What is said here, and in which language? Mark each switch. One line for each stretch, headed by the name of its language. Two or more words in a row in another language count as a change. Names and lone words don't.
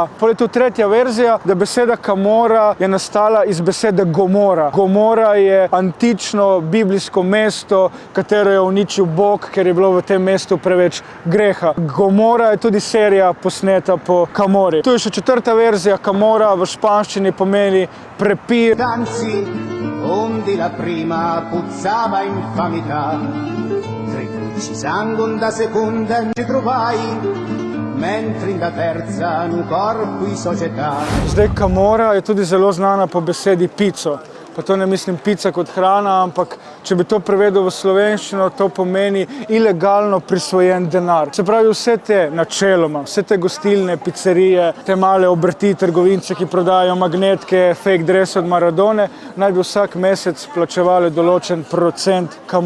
Slovenian: Potem je tu tretja verzija, da beseda Camorra je nastala iz besede Gomora. Gomora je antično biblijsko mesto, katero je uničil Bog, ker je bilo v tem mestu preveč greha. Gomora je tudi serija posneta po Camorri. Tu je še 4. verzija. Camorra v španščini pomeni prepir.
Neapolitan: Anzi, onde la prima puzzava infamità, tre gocci sangue da seconda ci trovai, mentre in da terza nu corpo in società.
Slovenian: Zdaj, Camorra je tudi zelo znana po besedi pico. Pa to ne mislim pica kot hrana, ampak če bi to prevedel v slovenščino, to pomeni ilegalno prisvojen denar. Se pravi, vse te načeloma, vse te gostilne, pizzerije, te male obrti, trgovince, ki prodajajo magnetke,
English: fake dress
Slovenian: od Maradone, naj bi vsak mesec plačevali določen procent Camorri.